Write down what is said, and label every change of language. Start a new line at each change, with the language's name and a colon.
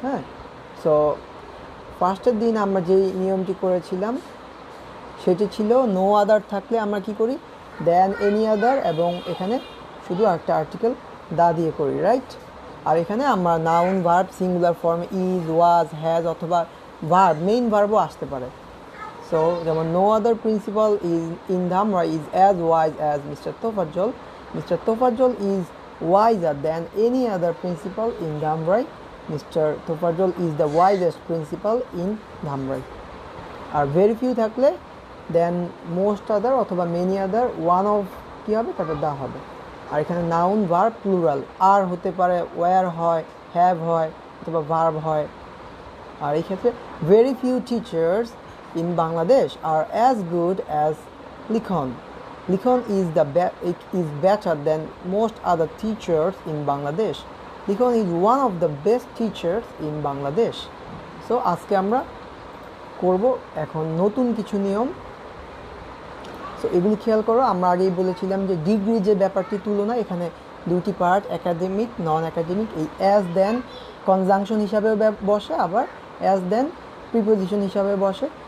Bangla: হ্যাঁ, সো ফার্স্টের দিন আমরা যেই নিয়মটি করেছিলাম সেটি ছিল নো আদার থাকলে আমরা কি করি, দেন এনি আদার, এবং এখানে শুধু একটা আর্টিকেল দা দিয়ে করি, রাইট? আর এখানে আমরা নাউন, ভার্ব, সিঙ্গুলার ফর্মে ইজ, ওয়াজ, হ্যাজ, অথবা ভার্ব, মেইন ভার্বও আসতে পারে.
English: So যেমন no other principal is in Dhamrai is as wise as mister Tofazzal. Mister Tofazzal is wiser than any other principal in Dhamrai. Mr. Tofarjol is the wisest principal in Dhamrai.
Bangla: আর very few থাকলে দেন most other অথবা many other, one of কী হবে, তারপর দা হবে. আর এখানে noun, verb, plural, আর হতে পারে, war হয়, have হয়, অথবা ভার্ব হয়. আর এই ক্ষেত্রে
English: Very few teachers in Bangladesh are as good as Likhon. Likhon is better than most other teachers in Bangladesh. Likhon is one of the best teachers in Bangladesh.
Bangla: So আজকে আমরা করব এখন নতুন কিছু নিয়ম. সো এগুলি খেয়াল করো, আমরা আগেই বলেছিলাম যে ডিগ্রি যে ব্যাপারটি তুলনা, এখানে দুইটি পার্ট, একাডেমিক, নন একাডেমিক. এই অ্যাজ দেন কনজাংশন হিসাবে বসে, আবার অ্যাজ দেন প্রিপোজিশন হিসাবে বসে.